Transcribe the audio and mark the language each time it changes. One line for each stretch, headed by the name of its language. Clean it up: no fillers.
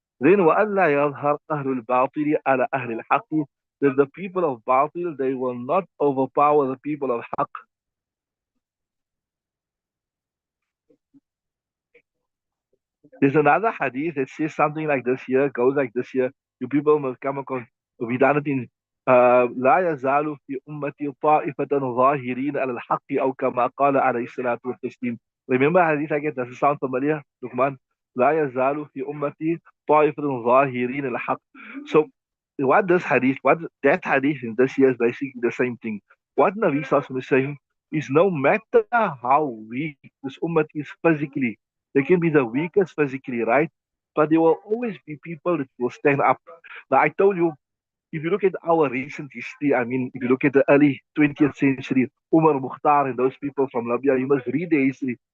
Arabic: Then wa Allah yadhar ahlul batili ala ahlil haqqi.
English: That the people of batil, they will not overpower the people of haqq. There's another hadith that says something like this here, goes like this here. You people must come across. We done it in
Arabic: لا يزال في أمتي طائفة ظاهرين على الحق أو كما قال عليه الصلاة والتسليم.
English: Remember hadith again? Does it sound familiar, Luqman?
Arabic: لا يزال في أمتي طائفة ظاهرين على الحق.
English: So what that hadith in this here is basically the same thing. What Nabi Sallallahu Alaihi Wasallam is saying is no matter how weak this ummah is physically, they can be the weakest physically, right? But there will always be people that will stand up. Now, I told you, if you look at our recent history, I mean, if you look at the early 20th century, Umar Mukhtar and those people from Libya, you must read their history.